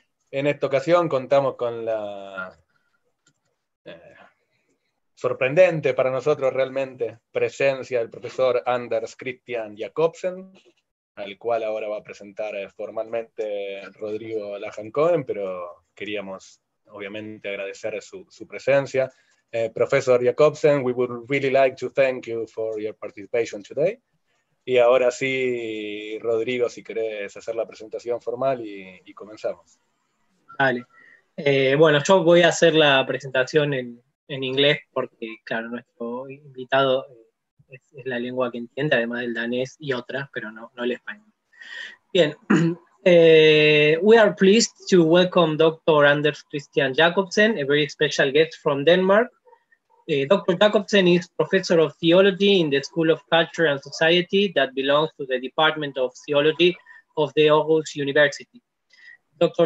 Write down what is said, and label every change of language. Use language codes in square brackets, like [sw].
[es] En esta ocasión contamos con la sorprendente para nosotros realmente presencia del profesor Anders Christian Jacobsen, al cual ahora va a presentar formalmente Rodrigo Laham Cohen, pero queríamos obviamente agradecer su presencia. [en] Professor Jacobsen, we would really like to thank you for your participation today. [es] Y ahora sí, Rodrigo, si querés hacer la presentación formal y comenzamos. Vale. Bueno, yo voy a hacer la presentación en inglés porque, claro, nuestro invitado es la lengua que entiende, además del danés y otras, pero no el español. Bien. [en] We are pleased to welcome Dr. Anders Christian Jacobsen, a very special guest from Denmark. Dr. Jacobsen is professor of theology in the School of Culture and Society that belongs to the Department of Theology of the Aarhus University. Dr.